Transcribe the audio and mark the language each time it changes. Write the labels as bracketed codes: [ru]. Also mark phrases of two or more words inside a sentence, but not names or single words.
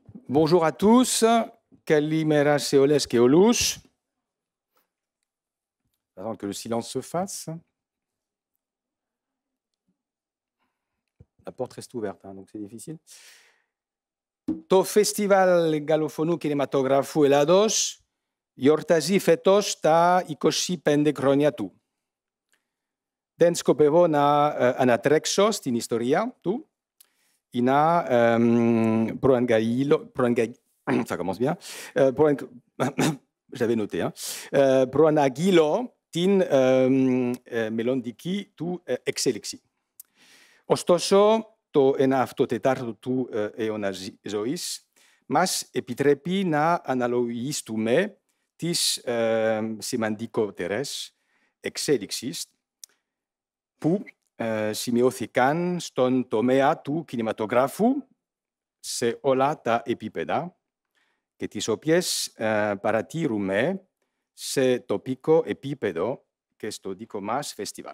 [fr] Bonjour à tous, [el] Καλημέρα σε όλες και όλους. [fr] Avant que le silence se fasse. La porte reste ouverte, donc c'est difficile. [el] Το Festival Galofonu Kinematografou Ελλάδος γιορτάζει φέτος τα 25 χρόνια του. Δεν σκοπεύω να ανατρέξω στην ιστορία του ή να [fr] ça commence bien, j'avais noté, [el] προαναγγείλω την μελλοντική του εξέλιξη. Ωστόσο, το 1/4 τέταρτο του αιώνα ζωής μας επιτρέπει να αναλογιστούμε τις σημαντικότερες εξέλιξεις που σημειώθηκαν στον τομέα του κινηματογράφου σε όλα τα επίπεδα και τις οποίες παρατηρούμε σε τοπικό επίπεδο και στο δικό μας φεστιβάλ.